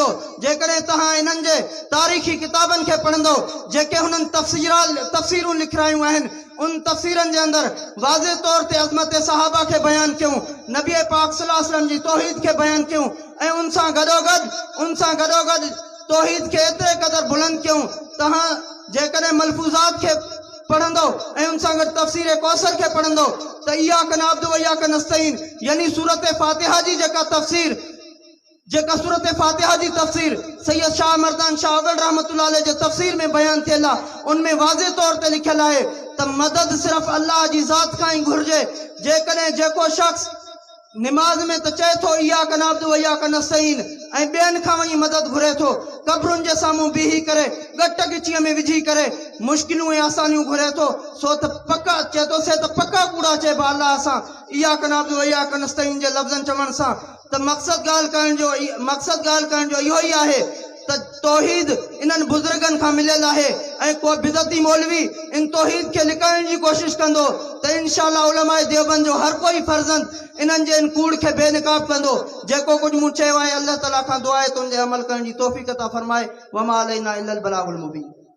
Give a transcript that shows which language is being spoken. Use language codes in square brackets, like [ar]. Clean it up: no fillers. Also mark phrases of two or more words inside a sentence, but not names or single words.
[sd] जेकॾहिं तव्हां इन्हनि जे तारीख़ी किताबनि खे पढ़ंदो जेके हुननि तफ़सीरूं लिखायूं आहिनि उन तफ़सीरनि जे अंदरि वाज़े तौर ते अज़मत सहाबा खे बयानु कयूं, नबी पाक [ar] صلى الله عليه وسلم [sd] जी तौहीद खे बयानु कयूं ऐं उन सां गॾोगॾु तौहीद खे एतिरे क़दर बुलंद कयूं। तव्हां जेकॾहिं मलफूज़ात खे पढ़ंदो ऐं उन सां गॾु तफ़सीर कौसर खे पढ़ंदो त [ar] إياك نعبد وإياك نستعين [sd] यानी सूरत फातिहा जी जेका सूरत फातिहा जी तफ़सीर सैयद शाह मर्दान शाह अव्वल [ar] رحمة الله عليه [sd] जे तफ़सीर में बयान थियल आहे। उनमें वाज़े तौर ते लिखियल आहे त मदद सिर्फ़ अल्लाह जी ज़ात खां ई घुरिजे। जेकॾहिं जेको शख़्स निमाज़ में त चए थो [ar] إياك نعبد وإياك نستعين [sd] ऐं ॿियनि खां वञी मदद घुरे थो, कब्रुनि जे साम्हूं बीही करे गट गिचीअ में विझी करे मुश्किलूं ऐं आसानियूं घुरे थो, सो त पका चए थो से त पका कूड़ा चइबा अल्लाह सां [ar] إياك نعبد وإياك نستعين [sd] जे लफ़्ज़नि चवण सां। त मक़सद ॻाल्हि करण जो इहो ई आहे त तौहीद इन्हनि बुज़ुर्गनि खां मिलियल आहे ऐं को बिदती मौलवी इन तौहीद खे लिकाइण जी कोशिश कंदो त इंशाअल्लाह उलमाए देवबंद जो हर कोई फर्ज़ंद इन्हनि जे इन कूड़ खे बेनकाब कंदो। जेको कुझु मूं चयो आहे अल्लाह ताला खां दुआ आहे त उन ते अमल करण जी तौफ़ीक़ अता फ़रमाए। [ar] وما علينا إلا البلاغ المبين.